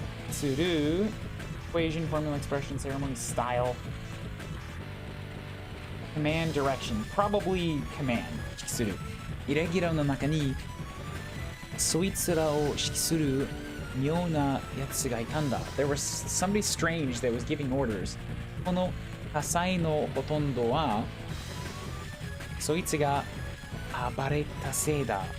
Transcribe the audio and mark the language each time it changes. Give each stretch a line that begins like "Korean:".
English: する equation, formula, expression, ceremony, style, command, direction, probably command
Japanese: 指揮する。イレギュラーの中にそいつらを指揮する妙なやつがいたんだ。
English: There was somebody strange that was giving orders.
Japanese: この火災のほとんどはそいつが暴れたせいだ。